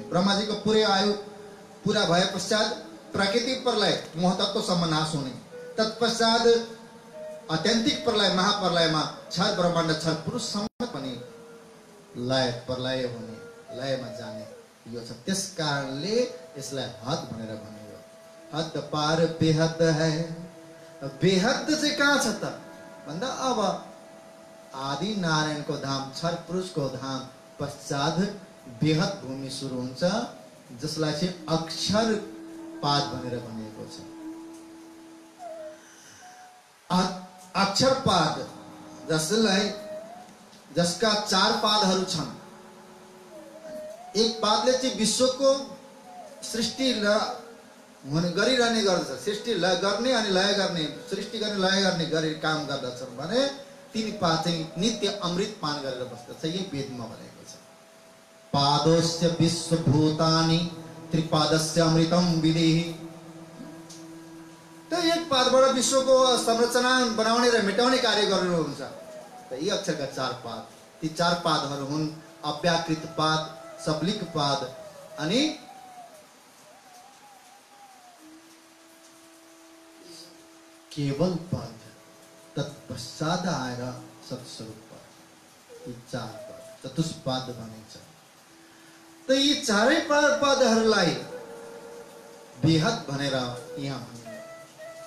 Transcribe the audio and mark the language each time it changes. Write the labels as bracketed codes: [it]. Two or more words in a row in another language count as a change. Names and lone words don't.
[ne] ब्रह्माजीको पुरै आयु पूरा भए पश्चात प्राकृतिक प्रलय महतत्वसम्म नाश हुने। तत्पश्चात आत्यन्तिक प्रलय महाप्रलयमा क्षर ब्रह्माण्ड, क्षर पुरुषसम्म पनि लय प्रलय हुने, लयमा जाने यो छ। त्यस कारणले यसलाई हद भनेर भनियो। [hi] हद पार बेहद है। [ne] बेहद चाहिँ कहाँ छ त भन्दा अब आदि नारायणको धाम, क्षर पुरुषको धाम पश्चात बेहद भूमि सुरु हुन्छ, जसलाई चाहिँ अक्षर पाद भनेर भनिएको छ। अक्षर पाद जसलाई, जसका 4 पादहरू छन्। एक पादले चाहिँ विश्वको सृष्टि गरिरहने गर्दछ, सृष्टि गर्ने अनि लय गर्ने, सृष्टि गर्ने लय गर्ने गरी काम गर्दछन् भने 3 पाद चाहिँ नित्य अमृत पान गरेर बस्दछ। यही वेदमा भनेको छ। [sa] पादोस्य विश्वभूतानि त्रिपादस्य अमृतम विदेहि। [ne] त एक पादबाट विश्वको संरचना बनाउने र मेटाउने कार्य गर्नुहुन्छ। त यी अक्षरका 4 पाद, ती 4 पादहरू हुन् अव्याकृत पाद, सबलिक पाद अनि केवल पद। तत्पश्चात आएर सत्स्वरूप पद। यी 4 पद चतुष्पाद भनिन्छ। त यी 4 पदहरूलाई बेहद भनेर यहाँ भनिन्छ।